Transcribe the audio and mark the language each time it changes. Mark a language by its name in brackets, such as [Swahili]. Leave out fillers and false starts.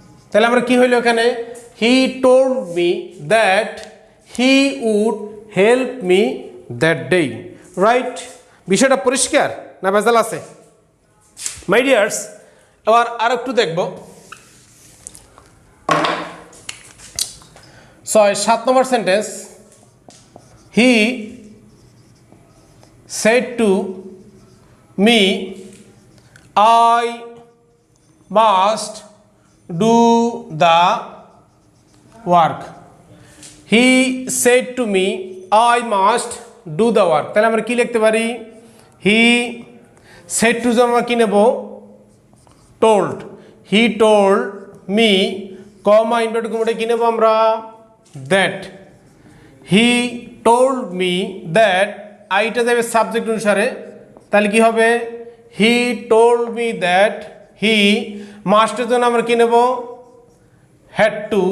[Bangla] তাহলে আমরা কি হইলো এখানে [English] He told me that he would help me that day. Right? [Bangla] বিষয়টা পরিষ্কার না ভেজাল আছে? মাই ডিয়ার্স, এবার আর একটু দেখব 7 নম্বর sentence. [English] He said to me, I must do the work. He said to me, I must do the work. [Bangla] তাহলে আমরা কি লিখতে পারি হি [English] said to [Bangla] আমরা কি নেব [English] told. He told me [Bangla] comma inverted কমাটা কি নেব আমরা [English] that. He told me that. [Bangla] আইটা যাবে সাবজেক্ট অনুসারে, তাহলে কি হবে হি [English] told me that he [Bangla] মাস্টের জন্য আমরা কি নেব [English] had to.